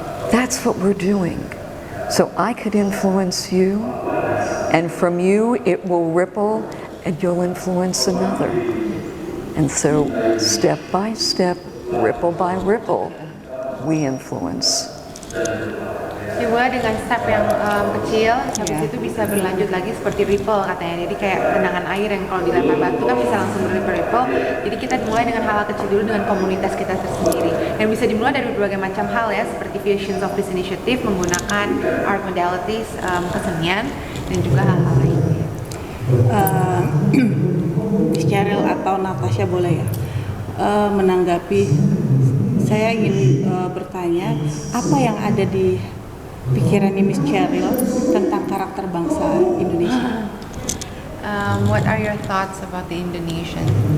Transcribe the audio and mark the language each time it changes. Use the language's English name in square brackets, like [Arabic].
[English] That's what we're doing. So I could influence you, and from you it will ripple and you'll influence another. And so step by step, ripple by ripple, we influence. [Indonesian] Dimulai dengan step yang kecil, habis itu bisa berlanjut lagi seperti ripple katanya. Jadi kayak genangan air yang kalau dilempar batu kan bisa langsung berripple. Jadi kita dimulai dengan hal kecil dulu dengan komunitas kita tersendiri. Dan bisa dimulai dari berbagai macam hal ya, seperti Visions of Peace Initiative menggunakan [English] art modalities, [Indonesian] kesenian, dan juga hal-hal lainnya. Cheryl atau Natasha boleh ya menanggapi. Saya ingin bertanya, apa yang ada di pikirannya Miss Cheryl tentang karakter bangsa Indonesia? [English] What are your thoughts about the Indonesian?